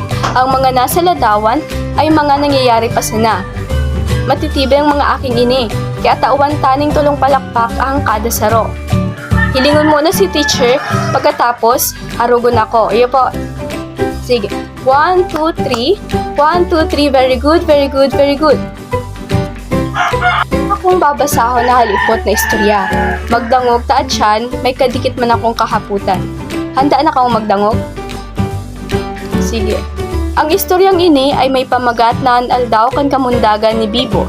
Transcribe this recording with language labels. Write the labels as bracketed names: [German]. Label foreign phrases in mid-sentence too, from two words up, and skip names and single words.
[Bikol] Ang mga nasa ladawan ay mga nangyayari pa sana. Matitibay ang mga aking ini, kaya tauan taning tulong palakpak ang kada saro. Hilingon muna si teacher, pagkatapos, arugon ako. Iyo po. Sige. 1, 2, 3. 1, 2, 3. [English] Very good, very good, very good. [Bikol] Akong babasahon na halipot na istorya. Magdangog taad siyan, may kadikit man akong kahaputan. Handa na kang magdangog? Sige. Ang istoryang ini ay may pamagat na aldaw kan kamundagan ni Bibo.